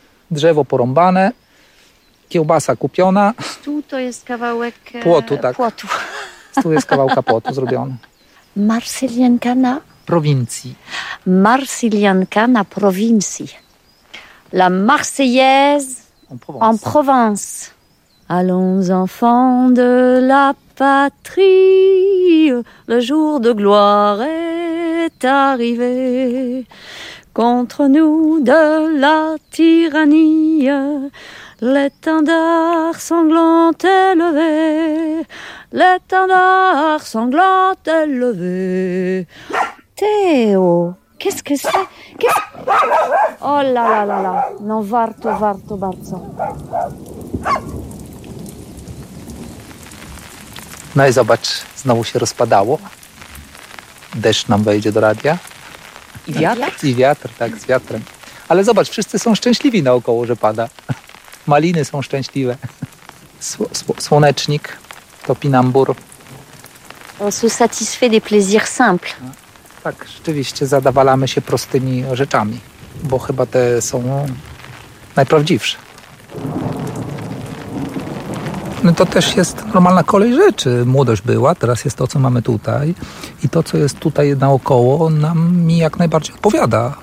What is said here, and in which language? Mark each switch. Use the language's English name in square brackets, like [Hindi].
[Polish] Drzewo porąbane. Kiełbasa kupiona. Stół to jest kawałek... Płotu, tak. Płotu. Stół jest kawałka płotu zrobiony. Marsylianka na... Prowincji. Marsylianka na prowincji. [French] La Marseillaise en Provence. Allons enfants de la patrie, le jour de gloire est arrivé. Contre nous de la tyrannie, l'étendard sanglant est levé. L'étendard sanglant est levé. Théo! Qu'est-ce que c'est? Oh là là là là! [Polish] Non, warto, warto bardzo. No i zobacz, znowu się rozpadało. Deszcz nam wejdzie do radia. I wiatr? I wiatr, tak, z wiatrem. Ale zobacz, wszyscy są szczęśliwi naokoło, że pada. Maliny są szczęśliwe. Słonecznik, topinambur. [French] On se satisfait des plaisirs simples. [Polish] Tak, rzeczywiście zadawalamy się prostymi rzeczami, bo chyba te są najprawdziwsze. No to też jest normalna kolej rzeczy. Młodość była, teraz jest to, co mamy tutaj. I to, co jest tutaj naokoło, nam mi jak najbardziej odpowiada.